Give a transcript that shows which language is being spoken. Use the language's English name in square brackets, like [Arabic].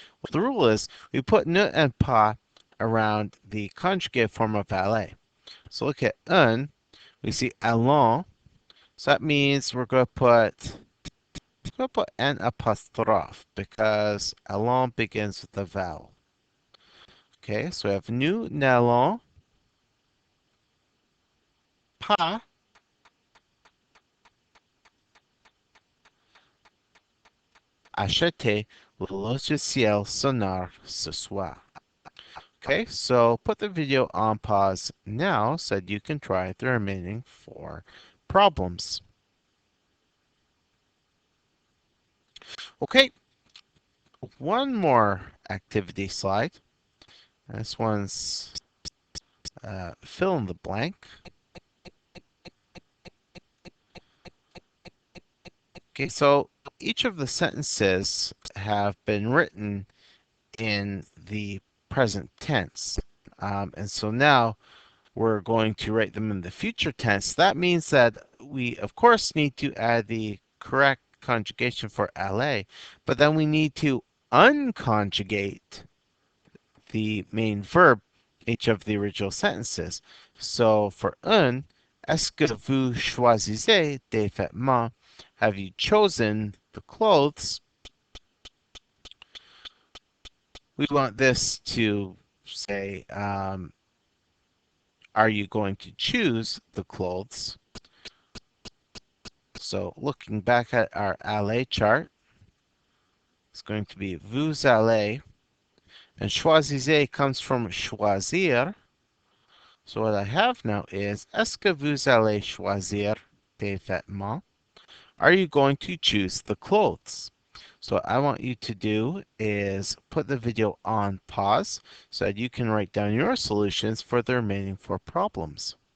[English] Well, the rule is we put ne and pas around the conjugate form of aller. So look at un, we see allons, so that means we're going to put an apostrophe because allons begins with a vowel. Okay, so we have [French] nous n'allons pas acheter le logiciel sonore ce soir. [English] Okay, so put the video on pause now so that you can try the remaining 4 problems. Okay, one more activity slide. This one's fill in the blank. Okay, so each of the sentences have been written in the present tense. And so now we're going to write them in the future tense. That means that we, of course, need to add the correct conjugation for aller, but then we need to unconjugate the main verb each of the original sentences. So for [French] un, est-ce que vous choisissez des vêtements? [English] Have you chosen the clothes? We want this to say, are you going to choose the clothes? So looking back at our aller chart, it's going to be vous allez, and choisissez comes from choisir. So what I have now is, [French] est-ce que vous allez choisir des vêtements? [English] Are you going to choose the clothes? So what I want you to do is put the video on pause so that you can write down your solutions for the remaining 4 problems.